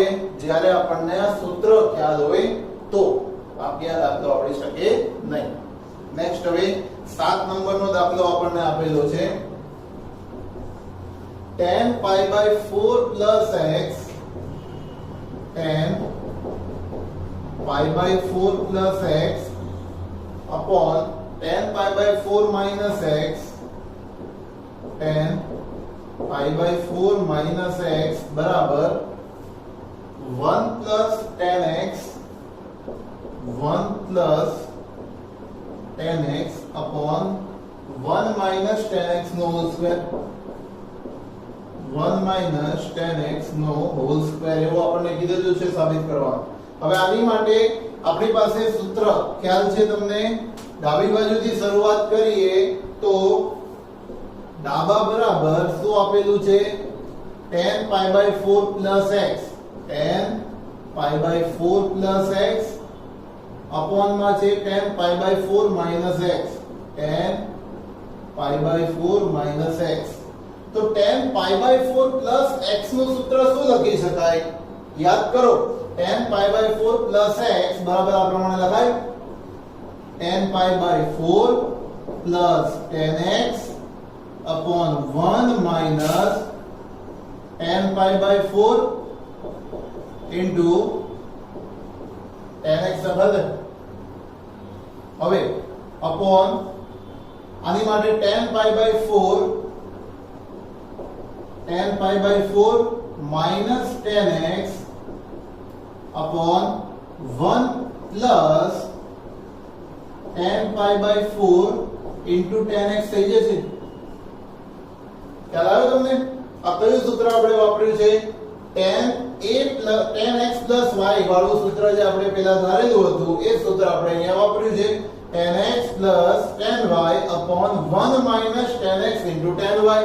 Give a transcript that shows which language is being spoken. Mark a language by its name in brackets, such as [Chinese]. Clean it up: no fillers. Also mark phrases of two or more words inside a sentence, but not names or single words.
[Gujarati] જ્યારે આપણને આ સૂત્ર ખ્યાલ હોય તો, બાકી આ દાખલો આવડી શકે નહીં। નેક્સ્ટ હવે 7 નંબરનો દાખલો આપણને આપેલો છે, [English] tan π/4 plus x tan π/4 pi by 4 plus x upon tan pi by 4 minus x, tan pi by 4 minus x बराबर 1 plus tan x, 1 plus tan x upon 1 minus tan x નો whole square, 1 minus tan x નો whole square [Gujarati] એવું આપણને કીધેલું છે સાબિત કરવા. હવે આની માટે આપણી પાસે સૂત્ર ખ્યાલ છે તમને. ડાબી બાજુથી શરૂઆત કરીએ તો ડાબા બરાબર શું આપેલું છે? [English] tan pi by 4 plus x, tan pi by 4 plus x upon [Gujarati] માં છે [English] tan pi by 4 minus x, tan pi by 4 minus x. [Gujarati] તો [English] tan pi by 4 plus x [Gujarati] નું સૂત્ર શું લખી શકાય? યાદ કરો, [English] tan pi by 4 plus x [Gujarati] બરાબર આ પ્રમાણે લખાય [English] tan pi by 4 plus tan x upon 1 minus tan pi by 4 into tan x બરાબર. [Gujarati] હવે upon આની માટે [English] tan pi by 4 minus tan x upon 1 plus tan pi by 4 into tan x [Gujarati] થઈ જશે. ખ્યાલ આવ્યો તમને? આ કયું સૂત્ર આપણે વાપર્યું છે? [English] tan x plus y [Gujarati] વાળું સૂત્ર જે આપણે પહેલા ધારેલું હતું એ સૂત્ર આપણે અહીંયા વાપર્યું છે. [English] tan x plus tan y upon 1 minus tan x into tan y.